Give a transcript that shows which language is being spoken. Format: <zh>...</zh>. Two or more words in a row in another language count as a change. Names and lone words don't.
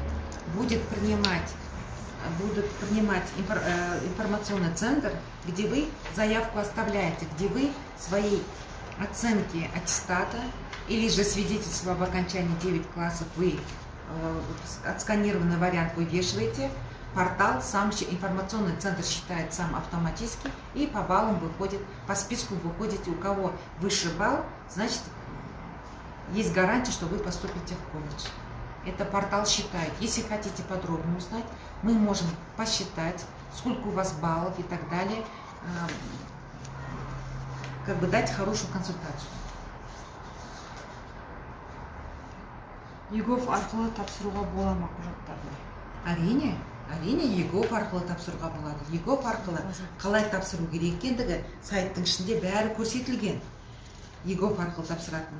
<ru>Будут принимать информационный центр, где вы заявку оставляете, где вы свои оценки аттестата или же свидетельство об окончании 9 классов, вы отсканированный вариант вы вешаете, портал сам, информационный центр считает сам автоматически и по баллам выходит, по списку выходите, у кого выше балл, значит есть гарантия, что вы поступите в колледж. Это портал считает. Если хотите подробно узнать, мы можем посчитать, сколько у вас баллов и так далее, как бы дать хорошую консультацию.</ru> <kk>ЕГОВ арқылы тапсыруға бола ма құжаттарды? Әрине ЕГОВ арқылы тапсыруға болады. ЕГОВ арқылы қалай тапсыру керек екендігі сайттың ішінде бәрі көрсетілген. ЕГОВ арқылы тапсыратын.</kk>